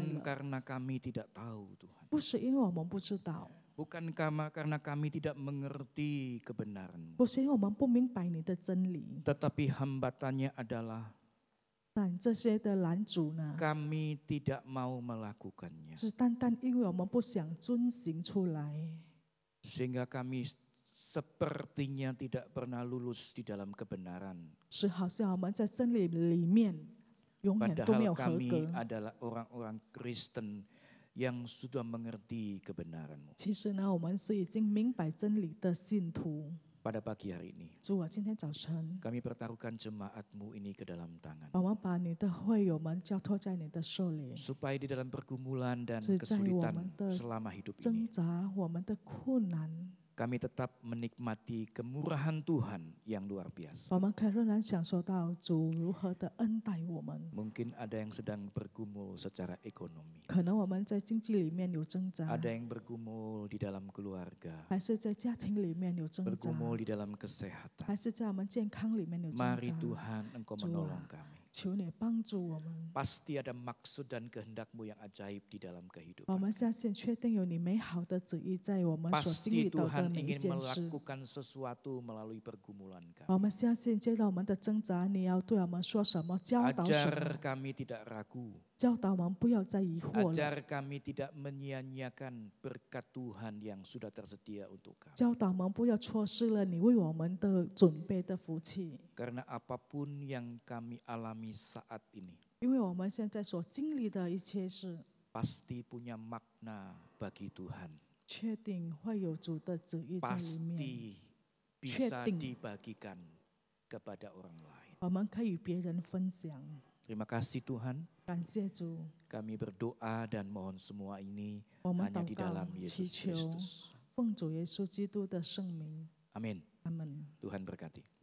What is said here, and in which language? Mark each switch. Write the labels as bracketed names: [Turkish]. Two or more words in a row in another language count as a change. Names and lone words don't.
[Indonesian] bukan [Chinese] 了， [Indonesian] karena kami tidak tahu Tuhan, [Chinese] 不是因为我们不知道， [Indonesian] bukan karena kami tidak mengerti kebenaran-Mu, [Chinese] 不是因为我们不明白你的真理， [Indonesian] tetapi hambatannya adalah [Chinese] 但这些的拦阻呢， [Indonesian] kami tidak mau melakukannya. [Chinese] 是单单因为我们不想遵行出来， [Indonesian] Sehingga kami sepertinya tidak pernah lulus di dalam kebenaran. [Chinese] 是好像我们在真理里面永远都没 [Indonesian] Padahal [Chinese] 有合 [Indonesian] kami [Chinese] 格。 [Indonesian] adalah orang-orang Kristen yang sudah mengerti kebenaran-Mu. [Chinese] 其实呢，我们是已经明白真理的信徒。 [Indonesian] Pada pagi hari ini, [Chinese] 主啊，今天早晨， [Indonesian] kami pertaruhkan jemaat-Mu ini ke dalam tangan. [Chinese] 我们把你的会友们交托在你的手里， [Indonesian] Supaya di dalam pergumulan dan [Chinese] 是在我 [Indonesian] kesulitan [Chinese] 们的 [Indonesian] selama hidup [Chinese] 挣 [Indonesian] ini, [Chinese] 扎我们的困难， [Indonesian] kami tetap menikmati kemurahan Tuhan yang luar biasa. [Chinese] 我们可以仍然享受到主如何的恩待我们。 [Indonesian] Mungkin ada yang sedang bergumul secara ekonomi. [Chinese] 可能我们在经济里面有挣扎， [Indonesian] Ada yang bergumul di dalam keluarga. [Chinese] 还是在家庭里面有挣扎， [Indonesian] Bergumul di dalam kesehatan. [Chinese] 还是在我们健康里面有挣 [Indonesian] Mari [Chinese] 扎。 [Indonesian] Tuhan, Engkau Tuhan. menolong kami. [Chinese] 求你帮助我们。 [Indonesian] Pasti ada maksud dan kehendak-Mu yang ajaib di dalam [Chinese] 我 [Indonesian] kehidupan. [Chinese] 们相信，确定有你美好的旨意在我们所经 [Indonesian] Pasti [Chinese] 历到的 [Indonesian] Tuhan [Chinese] 每一 [Indonesian] ingin [Chinese] 件事。 [Indonesian] melakukan sesuatu melalui pergumulan kami. [Chinese] 我们相信，接到我们的挣扎，你要对我们说什么，教导什 [Indonesian] Ajar [Chinese] 么， [Indonesian] kami tidak ragu. [Chinese] 教导我们不要再疑惑了， [Indonesian] Ajar kami tidak menyia-nyiakan berkat Tuhan yang sudah tersedia untuk kami. [Chinese] 教导我们不要错失了你为我们的准备的福气。 [Indonesian] Karena apapun yang kami alami saat ini, [Chinese] 因为我们现在所经历的一切事， [Indonesian] pasti punya makna bagi Tuhan. [Chinese] 确定会有主的旨意在里面， [Indonesian] Pasti bisa [Chinese] 确定。 [Indonesian] dibagikan kepada orang lain. [Chinese] 我们可以与别人分享。 [Indonesian] Terima kasih Tuhan. [Chinese] 感谢主， [Indonesian] Kami berdoa dan mohon semua ini [Chinese] 我们 [Indonesian] hanya [Chinese] 祷 [Indonesian] di [Chinese] 告 [Indonesian] dalam [Chinese] 祈 [Indonesian] Yesus [Chinese] 求， [Indonesian] Kristus. [Chinese] 奉主耶稣基督的圣名， [Indonesian] Amin. [Chinese] 阿门。 [Indonesian] Tuhan berkati.